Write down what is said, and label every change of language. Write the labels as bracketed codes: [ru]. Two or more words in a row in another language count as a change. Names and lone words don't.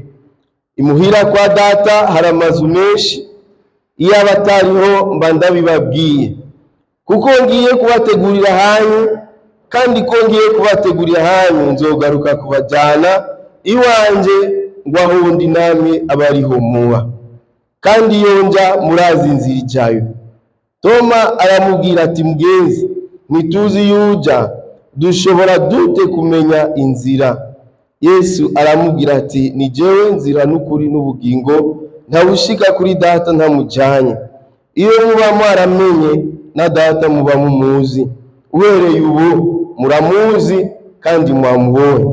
[rn] Imuhira kwa data hari amazu menshi, iyo abatariho mba ndabibabwiye, kuko ngiye kubategurira hanyu, kandi ko ngiye kubategurira hanyu nzogaruka kubajyana iwanje ngo aho ndi namwe abariho muba, kandi iyo nja murazi inzira ijayo. Toma aramubwira ati mugenzi, ntituzi yuja, dushobora dute kumenya inzira? Yesu aramubwira ati ni jewe nzira n'ukuri n'ubugingo, ntawushika kuri data ntamujanye. Iyo muba mwaramenye na data muba mumuzi, uhereye ubu muramuzi kandi mwamubonye.